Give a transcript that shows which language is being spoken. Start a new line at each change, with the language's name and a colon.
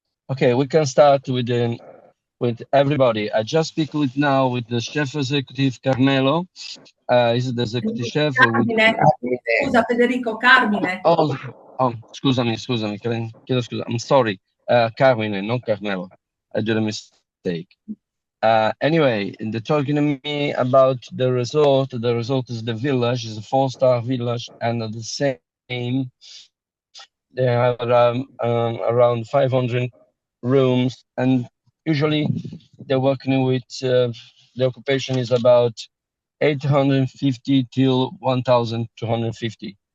English: Okay, we can start with everybody. I just speak with now with the chef executive Carmelo. He's the executive chef with. Carmine, Carmine.
Italian: scusa Federico, Carmine. Oh, scusami, chiedo scusa.
English: I'm sorry, Carmine, non Carmelo. I did a mistake. Anyway, they're talking to me about the resort. The resort is the village, is a four-star village, and at the same, they have around 500 rooms, and usually they're working with the occupation is about 850 till 1,250.